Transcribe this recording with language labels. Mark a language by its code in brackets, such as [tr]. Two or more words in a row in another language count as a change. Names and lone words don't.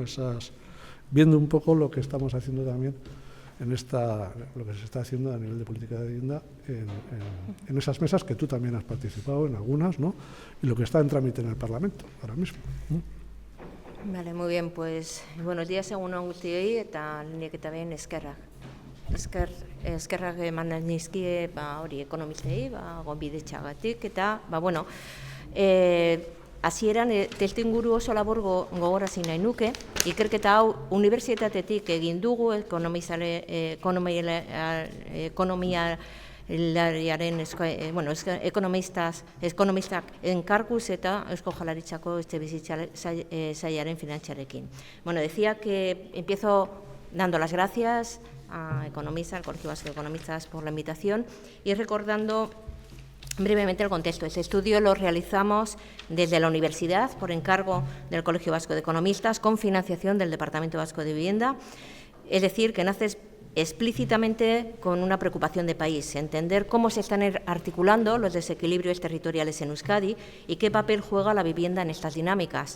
[es] Viendo un poco lo que estamos haciendo también lo que se está haciendo a nivel de política de vivienda en esas mesas que tú también has participado en algunas, ¿no?, y lo que está en trámite en el Parlamento ahora mismo. Vale, muy bien, pues buenos días [eu] egun on guztioi eta lehenik eta behin eskerrak. Eskerrak eman nizkie hori ekonomistei, gonbidetxagatik eta bueno, hasieran testuinguru oso labur gogorarazi nahi nuke, ikerketa hau unibertsitatetik egin dugu ekonomistak enkarguz eta Eusko Jaurlaritzako etxebizitza sailaren finantzarekin. [es] Bueno, decía que empiezo dando las gracias a economistas, al Colegio Vasco de Economistas por la invitación y recordando brevemente el contexto. Este estudio lo realizamos desde la universidad por encargo del Colegio Vasco de Economistas con financiación del Departamento Vasco de Vivienda, es decir, que nace explícitamente con una preocupación de país, entender cómo se están articulando los desequilibrios territoriales en Euskadi y qué papel juega la vivienda en estas dinámicas.